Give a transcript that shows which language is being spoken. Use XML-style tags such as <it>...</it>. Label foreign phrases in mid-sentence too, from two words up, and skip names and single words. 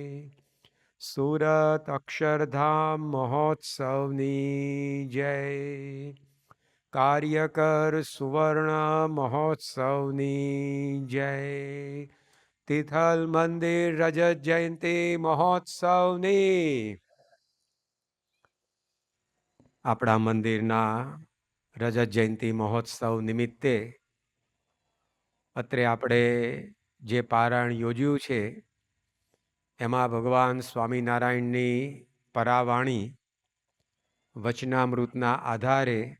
<gu>સુરત અક્ષરધામ મહોત્સવની જય। કાર્યકર સુવર્ણ મહોત્સવની જય। તિથલ મંદિર રજત જયંતી મહોત્સવની આપણા મંદિરના રજત જયંતિ મહોત્સવ નિમિત્તે અત્રે આપણે જે પારાયણ યોજ્યું છે એમાં ભગવાન સ્વામિનારાયણની પરાવાણી વચનામૃતના આધારે</gu>